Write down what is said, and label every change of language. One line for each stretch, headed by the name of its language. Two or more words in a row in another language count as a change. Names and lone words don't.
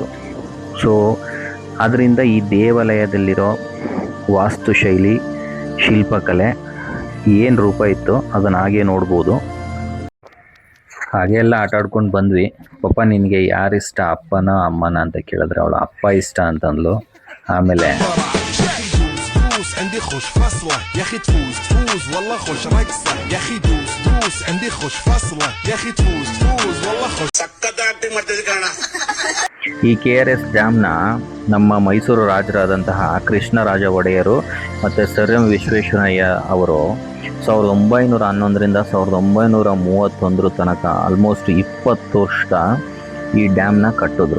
Kannada: ಸೊ ಅದರಿಂದ ಈ ದೇವಾಲಯದಲ್ಲಿರೋ ವಾಸ್ತುಶೈಲಿ, ಶಿಲ್ಪಕಲೆ ಏನು ರೂಪ ಇತ್ತು ಅದನ್ನು ಹಾಗೆ ನೋಡ್ಬೋದು. ಹಾಗೆ ಎಲ್ಲ ಆಟ ಆಡ್ಕೊಂಡು ಬಂದ್ವಿ. ಪಾಪ ನಿನಗೆ ಯಾರಿಷ್ಟ, ಅಪ್ಪನ ಅಮ್ಮನ ಅಂತ ಕೇಳಿದ್ರೆ ಅವಳು ಅಪ್ಪ ಇಷ್ಟ ಅಂತಂದ್ಲು. ಆಮೇಲೆ
Arabic: دوس عندي خوش فصلة يا اخي تفوز والله خوش رقصة يا اخي دوس عندي خوش فصلة يا اخي تفوز والله خوش
Kannada: ಈ KRS ಡ್ಯಾಮ್ನ ನಮ್ಮ ಮೈಸೂರು ರಾಜರಾದಂತಹ ಕೃಷ್ಣರಾಜ ಒಡೆಯರು ಮತ್ತು ಸರ್ ಎಂ ವಿಶ್ವೇಶ್ವರಯ್ಯ ಅವರು 1911ರಿಂದ 1931 ತನಕ ಆಲ್ಮೋಸ್ಟ್ 20 ವರ್ಷ ಈ ಡ್ಯಾಮ್ನ ಕಟ್ಟಿದ್ರು.